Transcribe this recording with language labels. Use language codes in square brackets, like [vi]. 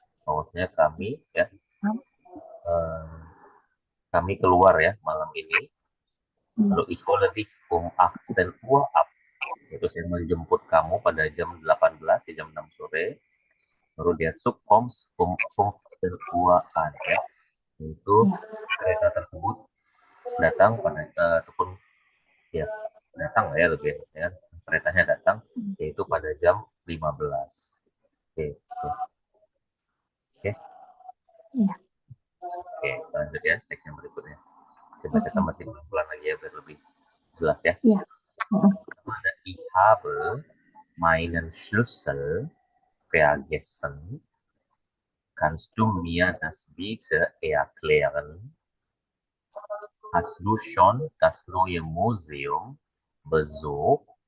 [id] Maksudnya kami ya eh, kami keluar ya malam ini. Iya. Lalu [de] ich hole dich um 18 Uhr ab. [id] Itu saya menjemput kamu pada jam 18 di jam 6 sore. [de] Lalu dia Zug kommst um 15 Uhr an ya. [id] Itu Iya. kereta tersebut datang pada ataupun ya datang ya lebih ya keretanya datang yaitu pada jam 15. Oke, oke, oke. Iya. Oke, lanjut ya teks yang berikutnya. Saya baca Oke. tambah pelan lagi ya biar lebih jelas ya. Iya. Heeh. Pertama ada [de] ich habe meinen Schlüssel vergessen. Kannst du mir das bitte erklären? Hast du schon das neue Museum besucht?